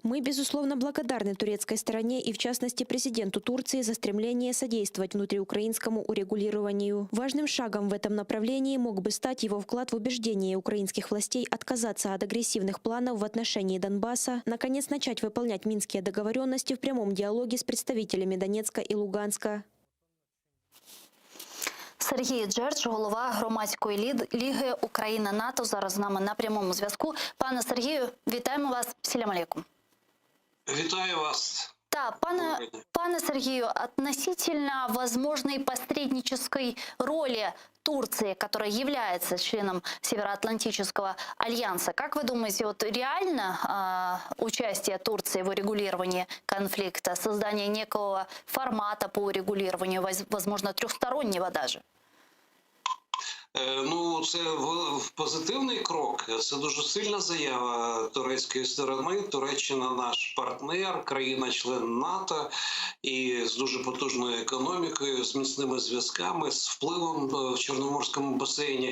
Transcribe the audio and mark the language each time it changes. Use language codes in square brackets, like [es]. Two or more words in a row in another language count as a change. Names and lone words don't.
[ru] Мы, безусловно, благодарны турецкой стороне и, в частности, президенту Турции за стремление содействовать внутриукраинскому урегулированию. Важным шагом в этом направлении мог бы стать его вклад в убеждение украинских властей отказаться от агрессивных планов в отношении Донбасса, наконец начать выполнять минские договоренности в прямом диалоге с представителями Донецка и Луганска. [uk] Сергій Джердж, голова громадської ліги Україна-НАТО, зараз з нами на прямому зв'язку. Пане Сергію, вітаємо вас. [tr] Selam aleyküm. [uk] Вітаю вас. [ru] Да, пане Сергею, относительно возможной посреднической роли Турции, которая является членом Североатлантического альянса, как вы думаете, вот реально участие Турции в урегулировании конфликта, создание некого формата по урегулированию, возможно, трехстороннего даже? [uk] Ну, це позитивний крок. Це дуже сильна заява турецької сторони. Туреччина наш партнер, країна-член НАТО і з дуже потужною економікою, з міцними зв'язками, з впливом в Чорноморському басейні.